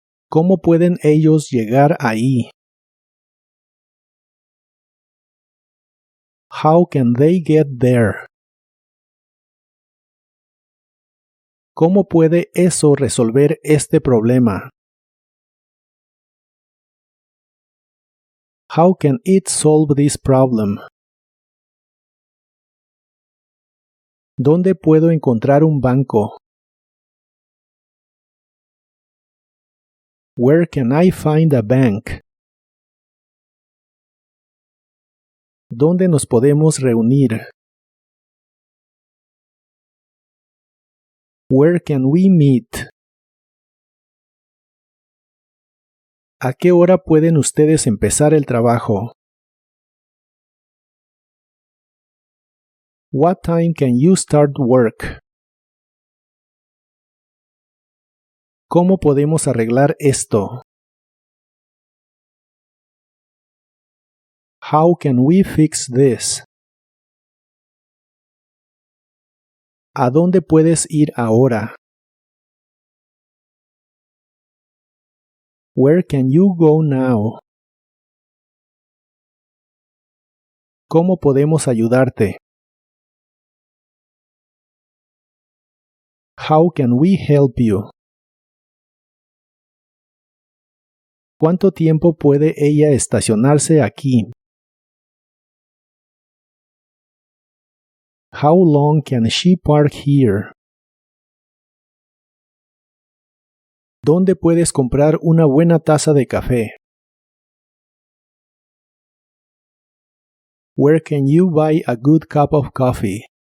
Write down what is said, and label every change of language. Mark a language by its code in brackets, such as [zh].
[es] ¿Cómo pueden ellos llegar ahí? [en] How can they get there? [es] ¿Cómo puede eso resolver este problema? [en] How can it solve this problem? [es] ¿Dónde puedo encontrar un banco? [en] Where can I find a bank? [es] ¿Dónde nos podemos reunir? [en] Where can we meet? [es] ¿A qué hora pueden ustedes empezar el trabajo? [en] What time can you start work? [es] ¿Cómo podemos arreglar esto? [en] How can we fix this? [es] ¿A dónde puedes ir ahora? [en] Where can you go now? [es] ¿Cómo podemos ayudarte? [en] How can we help you? [es] ¿Cuánto tiempo puede ella estacionarse aquí? [en] How long can she park here? [es] ¿Dónde puedes comprar una buena taza de café? [en] Where can you buy a good cup of coffee?